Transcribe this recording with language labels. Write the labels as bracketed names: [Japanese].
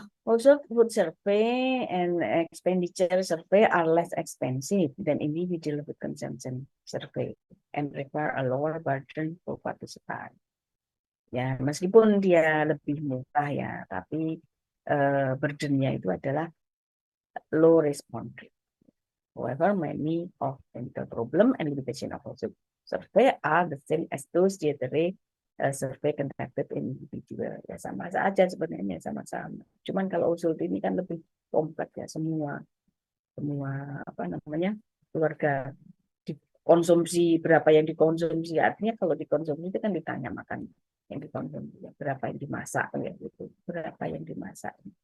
[English] Household food survey and expenditure survey are less expensive than individual food consumption survey and require a lower burden for participants. [Indonesian] Ya, meskipun dia lebih murah ya, tapi burdennya itu adalah [English] low response rate. However, many of the problem and limitation of household survey are the same as those dietary survey conducted in individual. [Indonesian] Ya sama saja sebenarnya, sama-sama. Cuman kalau household ini kan lebih kompleks ya, semua apa namanya keluarga dikonsumsi, berapa yang dikonsumsi, artinya kalau dikonsumsi itu kan ditanya makan yang dikonsumsi, berapa yang dimasak ya gitu, berapa yang dimasak.